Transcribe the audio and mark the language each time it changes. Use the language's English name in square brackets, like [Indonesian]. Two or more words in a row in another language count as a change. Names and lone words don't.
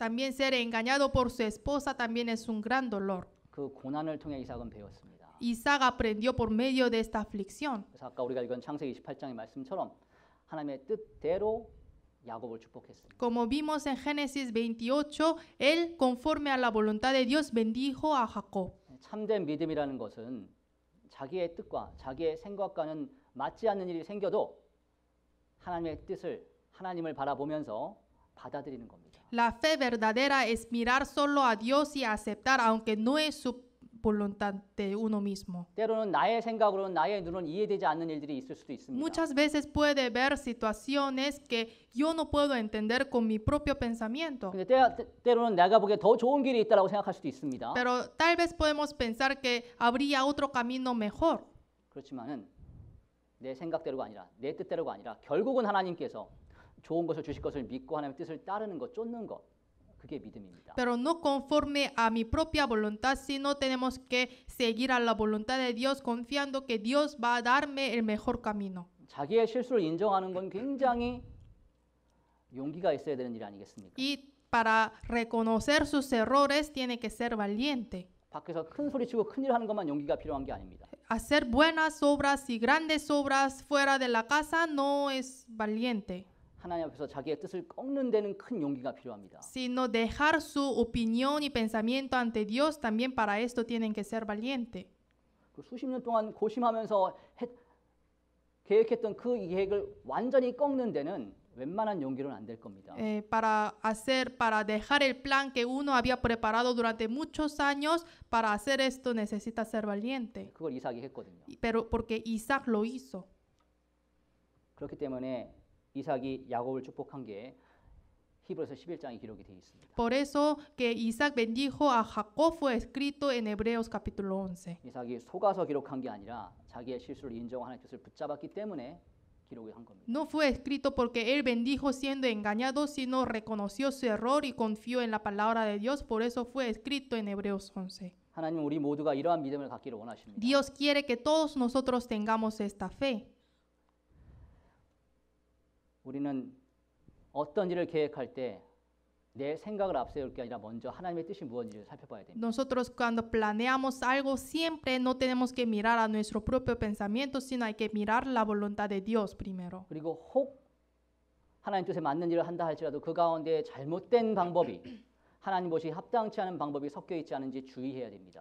[Spanish] También ser engañado por su esposa también es un gran dolor. [Korean] 그 고난을 통해 이삭은 배웠습니다. [Spanish] Isaac aprendió por medio de esta aflicción. [Korean] 그래서 아까 우리가 읽은 창세기 28장의 말씀처럼 하나님의 뜻대로 야곱을 축복했습니다. [Spanish] Como vimos en Génesis 28, él, conforme a la voluntad de Dios, bendijo a Jacob. [Korean] 참된 믿음이라는 것은 자기의 뜻과 자기의 생각과는 맞지 않는 일이 생겨도 하나님의 뜻을 하나님을 바라보면서 받아들이는 겁니다. [Spanish] La fe verdadera es mirar solo a Dios y aceptar, aunque no es su voluntad de uno mismo. [Korean] 때로는 나의 생각으로는 나의 눈으로는 이해되지 않는 일들이 있을 수도 있습니다. [Spanish] Muchas veces puede ver situaciones que yo no puedo entender con mi propio pensamiento. [Korean] 근데 때로는 내가 보기에 더 좋은 길이 있다라고 생각할 수도 있습니다. [Spanish] Pero tal vez podemos pensar que habría otro camino mejor. [Korean] 그렇지만은 내 생각대로가 아니라 내 뜻대로가 아니라 결국은 하나님께서 좋은 것을 주실 것을 믿고 하나님의 뜻을 따르는 것, 쫓는 것, 그게 믿음입니다. [Spanish] Pero no conforme a mi propia voluntad, sino tenemos que seguir a la voluntad de Dios, confiando que Dios va a darme el mejor camino. [Korean] 자기의 실수를 인정하는 건 굉장히 용기가 있어야 되는 일 아니겠습니까? [Spanish] Y para reconocer sus errores tiene que ser valiente. [Korean] 밖에서 큰 소리 치고 큰일 하는 것만 용기가 필요한 게 아닙니다. [Spanish] hacer buenas obras y grandes obras fuera de la casa no es valiente, [Korean] 하나님 앞에서 자기의 뜻을 꺾는 데는 큰 용기가 필요합니다. [Spanish] sino dejar su opinión y pensamiento ante Dios. También para esto tienen que ser valientes. [Korean] 그 수십 년 동안 고심하면서 계획했던 그 계획을 완전히 꺾는 데는 웬만한 용기로는 안 될 겁니다. [Spanish] Para dejar el plan que uno había preparado durante muchos años, para hacer esto necesita ser valiente. [Korean] 그걸 이삭이 했거든요. [Spanish] Pero porque Isaac lo hizo. [Korean] 그렇기 때문에 이삭이 야곱을 축복한 게 히브리서 11장에 기록이 되어 있습니다. [Spanish] Por eso que Isaac bendijo a Jacob fue escrito en Hebreos capítulo 11. [Korean] 이삭이 속아서 기록한 게 아니라 자기의 실수를 인정하고 하나님의 뜻을 붙잡았기 때문에 기록을 한 겁니다. [Spanish] No fue escrito porque él bendijo siendo engañado, sino reconoció su error y confió en la palabra de Dios. Por eso fue escrito en Hebreos 11. [Korean] 하나님은 우리 모두가 이러한 믿음을 갖기를 원하십니다. [Spanish] Dios quiere que todos nosotros tengamos esta fe. [Korean] 우리는 어떤 일을 계획할 때 내 생각을 앞세울 게 아니라 먼저 하나님의 뜻이 무엇인지를 살펴봐야 됩니다. [Spanish] Nosotros cuando planeamos algo siempre no tenemos que mirar a nuestro propio pensamiento, sino hay que mirar la voluntad de Dios primero. [Korean] 그리고 혹 하나님 뜻에 맞는 일을 한다 할지라도 그 가운데 잘못된 방법이 하나님 보시기에 합당치 않은 방법이 섞여 있지 않은지 주의해야 됩니다.